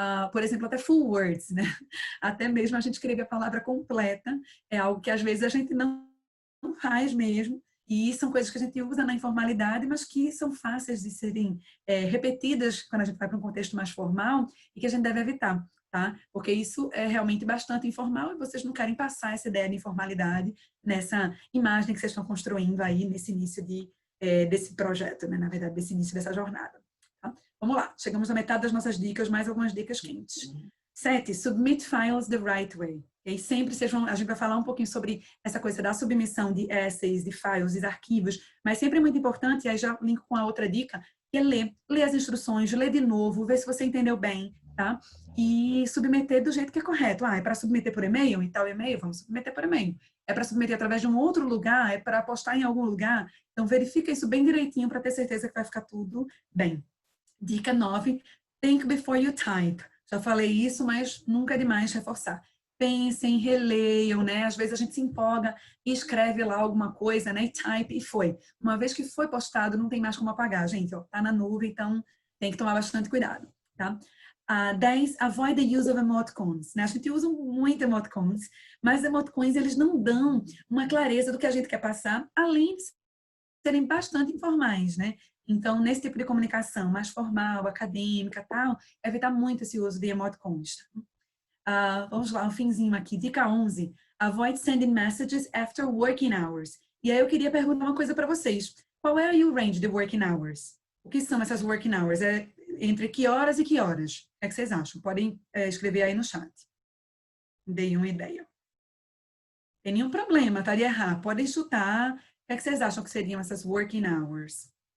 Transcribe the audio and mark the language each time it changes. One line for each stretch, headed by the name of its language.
Portuguese: Por exemplo, até
English: full words,
Portuguese: né? Até mesmo a gente escrever a palavra completa, é algo que às vezes a gente não faz mesmo, e são coisas que a gente usa na informalidade, mas que são fáceis de serem repetidas quando a gente vai para um contexto mais formal e que a gente deve evitar, tá? Porque isso é realmente bastante informal e vocês não querem passar essa ideia de informalidade nessa imagem que vocês estão construindo aí nesse início desse projeto, né? Na verdade, desse início dessa jornada, tá? Vamos lá, chegamos à metade das nossas dicas, mais algumas dicas quentes.
English: 7, submit files the right way.
Portuguese: E aí sempre a gente vai falar um pouquinho sobre essa coisa da submissão de essays, de files, de arquivos, mas sempre é muito importante, e aí já linko com a outra dica, que é ler as instruções, ler de novo, ver se você entendeu bem, tá? E submeter do jeito que é correto. É para submeter por e-mail? Em tal e-mail, vamos submeter por e-mail. É para submeter através de um outro lugar? É para postar em algum lugar? Então, verifica isso bem direitinho para ter certeza que vai ficar tudo bem. Dica 9,
English: think before you type.
Portuguese: Já falei isso, mas nunca é demais reforçar. Pensem, releiam, né? Às vezes a gente se empolga e escreve lá alguma coisa, né? E type, e foi. Uma vez que foi postado, não tem mais como apagar, gente. Ó, tá na nuvem, então tem que tomar bastante cuidado, tá? 10,
English: avoid the use of emoticons.
Portuguese: Né? A gente usa muito emoticons, mas emoticons, eles não dão uma clareza do que a gente quer passar, além de serem bastante informais, né? Então, nesse tipo de comunicação mais formal, acadêmica, tal, evitar muito esse uso de emoticons. Vamos lá, um finzinho aqui. Dica 11.
English: Avoid sending messages after working hours.
Portuguese: E aí eu queria perguntar uma coisa para vocês. Qual é aí o range de working hours? O que são essas working hours? É entre que horas e que horas? O que é que vocês acham? Podem escrever aí no chat. Deem uma ideia. Tem nenhum problema, tá de errar. Podem chutar. O que é que vocês acham que seriam essas working hours?